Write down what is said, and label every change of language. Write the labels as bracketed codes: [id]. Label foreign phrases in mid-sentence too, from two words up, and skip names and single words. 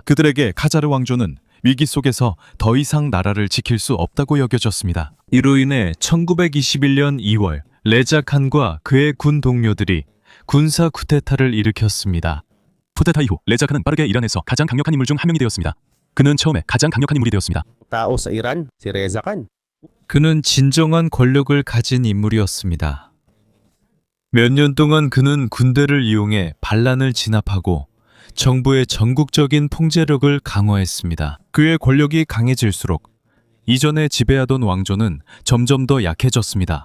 [ko] 그들에게 카자르 왕조는 위기 속에서 더 이상 나라를 지킬 수 없다고 여겨졌습니다. 이로 인해 1921년 2월 레자 칸과 그의 군 동료들이 군사 쿠데타를 일으켰습니다. 쿠데타 이후 레자 칸은 빠르게 이란에서 가장 강력한 인물 중 한 명이 되었습니다. 그는 처음에 가장 강력한 인물이 되었습니다. [tl] tao sa Iran, si Reza Khan. [ko] 그는 진정한 권력을 가진 인물이었습니다. 몇 년 동안 그는 군대를 이용해 반란을 진압하고 정부의 전국적인 통제력을 강화했습니다. 그의 권력이 강해질수록 이전에 지배하던 왕조는 점점 더 약해졌습니다.